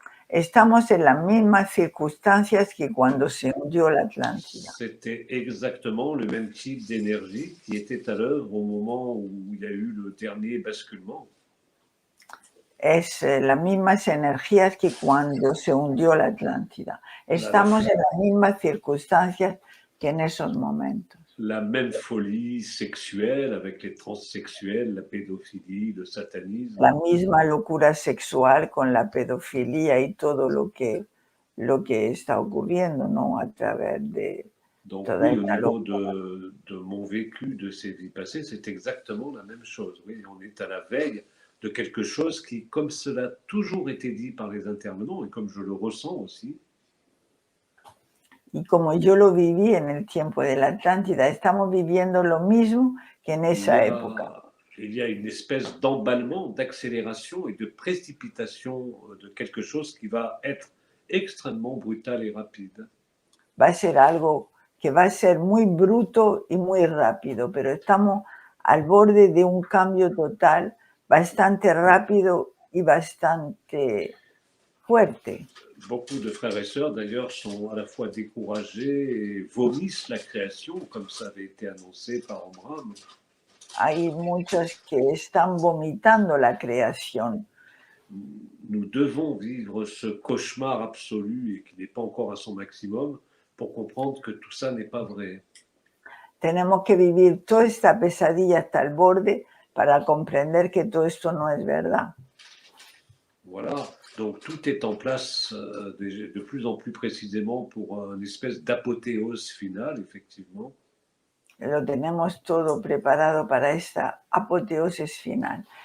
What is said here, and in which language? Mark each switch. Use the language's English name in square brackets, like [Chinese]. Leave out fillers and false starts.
[Spanish] Estamos en las mismas circunstancias que cuando se hundió la Atlántida. [French] C'était exactement le même type d'énergie qui était à l'œuvre au moment où il y a eu le dernier basculement. [Spanish] Es las mismas energías que cuando se hundió la Atlántida. Estamos en las mismas circunstancias que en esos momentos. [French] La même folie sexuelle avec les transsexuels, la pédophilie, le satanisme. [Spanish] La misma locura sexual con la pedofilia y todo lo que está ocurriendo, ¿no? A través de [French] Donc [Spanish] toda [French] oui, au [Spanish] esta [French] niveau [Spanish] locura. [French] de mon vécu de ces vies passées, c'est exactement la même chose. Oui, on est à la veille de quelque chose qui, comme cela a toujours été dit par les intervenants, et comme je le ressens aussi, [Spanish] Y como yo lo viví en el tiempo de la Atlántida, estamos viviendo lo mismo que en esa época. [French] il y a une espèce d'emballement, d'accélération et de précipitation de quelque chose qui va être extrêmement brutal et rapide. [Spanish] Va a ser algo que va a ser muy bruto y muy rápido, pero estamos al borde de un cambio total, bastante rápido y bastante fuerte. [French] Beaucoup de frères et sœurs, d'ailleurs, sont à la fois découragés et vomissent la création, comme ça avait été annoncé par Abraham. [Spanish] Hay muchos que están vomitando la creación. [French] Nous devons vivre ce cauchemar absolu et qui n'est pas encore à son maximum pour comprendre que tout ça n'est pas vrai. [Spanish] Tenemos que vivir toda esta pesadilla hasta el borde para comprender que todo esto no es verdad. [French] Voilà, donc tout est en place de plus en plus précisément pour une espèce d'apothéose finale, effectivement. [Spanish] Lo tenemos todo preparado para esta apoteosis final.